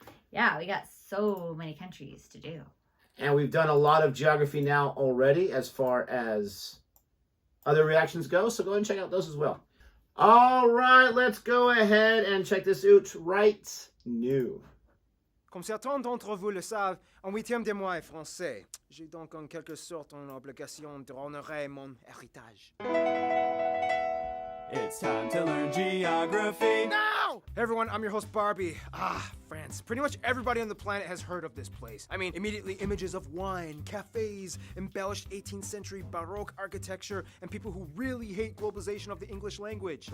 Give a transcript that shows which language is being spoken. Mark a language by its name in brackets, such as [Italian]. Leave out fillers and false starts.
[English] Yeah, we got so many countries to do. And we've done a lot of Geography Now already as far as other reactions go, so go ahead and check out those as well. All right, let's go ahead and check this out right now. [French] Comme certains d'entre vous le savent, un huitième de moi est français. J'ai donc en quelque sorte une obligation d'honorer mon héritage. [English] It's time to learn geography. No! Hey everyone, I'm your host Barbie. France. Pretty much everybody on the planet has heard of this place. I mean, immediately images of wine, cafes, embellished 18th century Baroque architecture, and people who really hate globalization of the English language.